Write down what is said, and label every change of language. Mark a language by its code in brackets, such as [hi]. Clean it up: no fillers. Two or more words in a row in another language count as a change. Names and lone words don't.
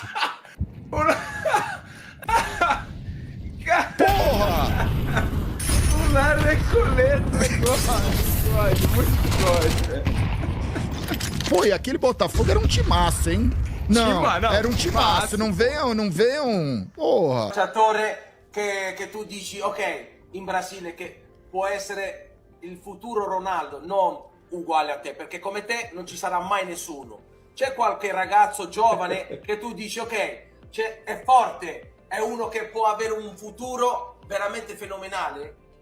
[pt] Porra! O La Recoleta, muito forte, velho. Pô, e aquele Botafogo era um timaço, hein? Não, era um timaço, não venham, porra. [it] Calciatore che tu dici, ok, in Brasile che può essere il futuro Ronaldo, non uguale a te, perché come te non ci sarà mai nessuno. C'è qualche ragazzo giovane che tu dici, ok, è forte, è uno che può avere un futuro veramente fenomenale?